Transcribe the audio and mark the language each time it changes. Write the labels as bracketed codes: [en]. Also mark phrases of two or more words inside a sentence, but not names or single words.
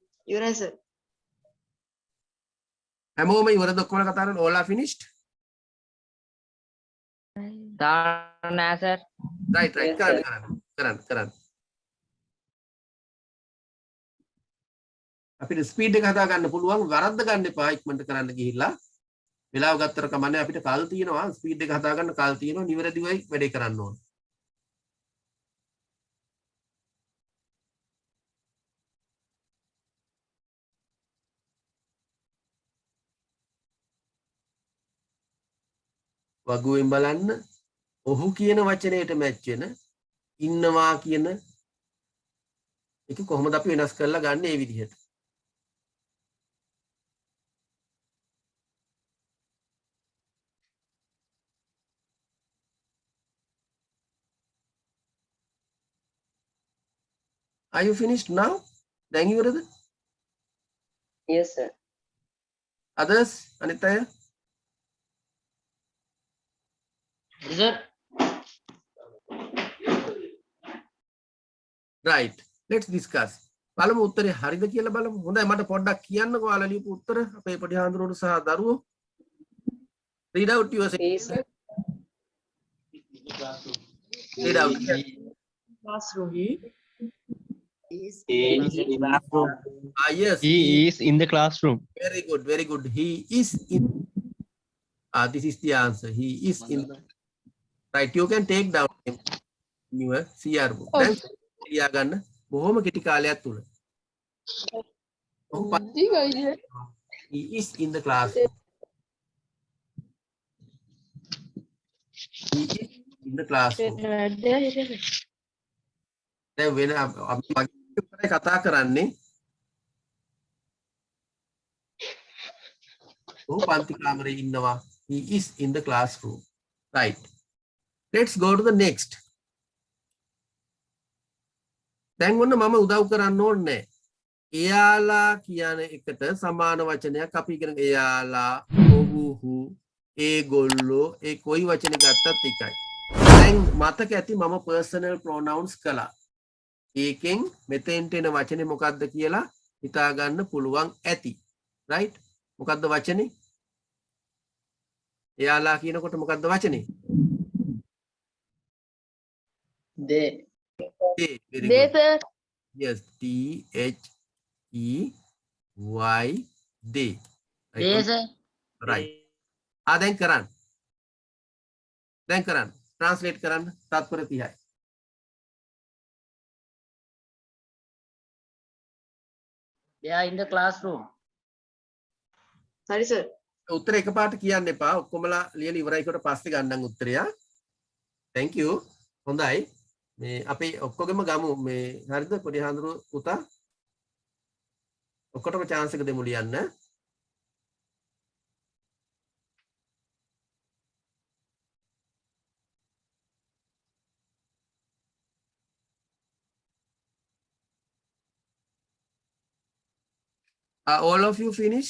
[si] ඉවරයි සර්. හැමෝම ඉවරද ඔක්කොම කතා කරන්නේ [en] all are finished [si] තාම නෑ සර්. [en] right right [si] කරන්න අපිට ස්පීඩ් එක හදා ගන්න පුළුවන් වරද්ද ගන්න එපා ඉක්මනට කරන්න ගිහිල්ලා වෙලාව ගත්තට කමන්නේ අපිට කල් තියෙනවා ස්පීඩ් එක හදා ගන්න කල් තියෙනවා නිවැරදිවයි වැඩේ කරන්න ඕන වගුවෙන් බලන්න ඔහු කියන වචනයට මැච් වෙන ඉන්නවා කියන එක කොහොමද අපි වෙනස් කරලා ගන්න මේ විදිහට [en] Are you finished now? [si] දැන් ඉවරද? [en] Yes sir. Others? [si] අනිත් අය? [en] Sir. Right. Let's discuss. [si] බලමු උත්තරේ හරිද කියලා බලමු. හොඳයි මට පොඩ්ඩක් කියන්නකෝ ඔයාලා ලියපු උත්තර අපේ පොඩි හාමුදුරුවෝ සහ දරුවෝ. [en] Read out your sentence. Read out. Classroom. Yes. He is in the classroom. Very good, very good. He is in. This is the answer. He is in. Right, you can take down your CR book. [si] Then ලියා ගන්න බොහොම කෙටි කාලයක් තුල. [en] He is in the class. He is in the classroom. [si] දැන් වෙන අපි කතා කරන්නේ ඔහු පන්ති කාමරේ ඉන්නවා. [en] He is in the classroom. Right. Let's go to the next. [si] දැන් ඔන්න මම උදව් කරන්න ඕනේ. එයාලා කියන එකට සමාන වචනයක් අපි ඉගෙන එයාලා, ඔහු, ඒගොල්ලෝ ඒ කොයි වචනේ ගත්තත් එකයි. දැන් මතක ඇති මම [en] personal pronouns [si] කළා. ඒකෙන් මෙතෙන්ට එන වචනේ මොකක්ද කියලා හිතා ගන්න පුළුවන් ඇති. right? මොකක්ද වචනේ? එයාලා කියනකොට මොකක්ද වචනේ? [en] They. They. Very They good. sir. Yes, THEY. They. They sir. Right. [si] දැන් කරන්න. Translate කරන්න. තත්පර 30යි. [en] They are in the classroom. [si] හරි සර්. උත්තර එකපාරට කියන්න එපා. ඔක්කොමලා ලියලා ඉවරයි කොට පස්සේ ගන්නම් උත්තරය. [en] Thank you. [si] හොඳයි. මේ අපි ඔක්කොගෙම ගමු මේ හරිද පොඩි හඳුරු පුතා? ඔක්කොටම chance එක දෙමු ලියන්න. [en] Are all of you finished?